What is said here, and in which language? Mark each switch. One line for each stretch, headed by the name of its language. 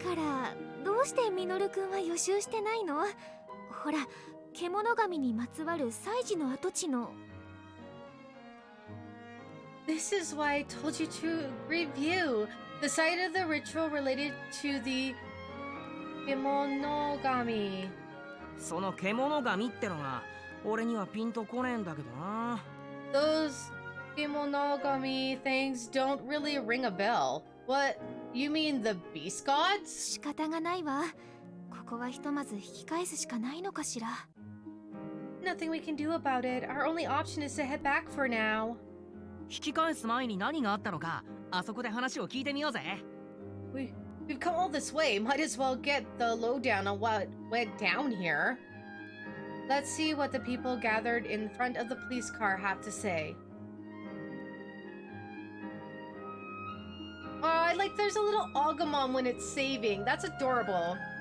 Japanese: からどうしてミノルくんは予習してないの？ほら、獣神にまつわる祭事の跡地の。
English: this is why I told you to review the site of the ritual related to the Kemonogami.
Japanese: その獣神ってのが俺にはピンとこねえんだけどな。
English: Those Kemonogami things don't really ring a bell. What? You mean the beast gods?
Japanese: 仕方がないわ。ここはひとまず引き返すしかないのかしら。
English: Nothing we can do about it. Our only option is to head back for now.
Japanese: 引き返す前に何があったのか、あそこで話を聞いてみようぜ。
English: We've come all this way. Might as well get the lowdown on what went down here. Let's see what the people gathered in front of the police car have to say. Oh, I like there's a little Agumon when it's saving. That's adorable.